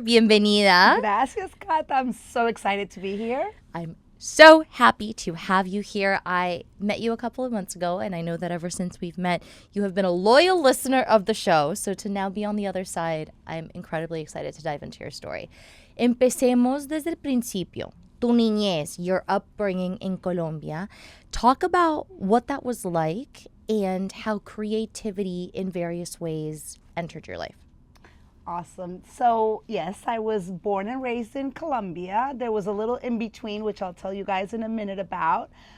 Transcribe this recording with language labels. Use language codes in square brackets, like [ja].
[es] Bienvenida. Gracias, [en] Cata. I'm so excited to be here. I'm so happy to have you here. I met you a couple of months ago, and I know that ever since we've met, you have been a loyal listener of the show. So to now be on the other side, I'm incredibly excited to dive into your story. [es] Empecemos desde el principio. Tu niñez, [en] your upbringing in Colombia. Talk about what that was like and how creativity in various ways entered your life. Awesome. So, yes, I was born and raised in Colombia. There was a little in between, which I'll tell you guys in a minute about.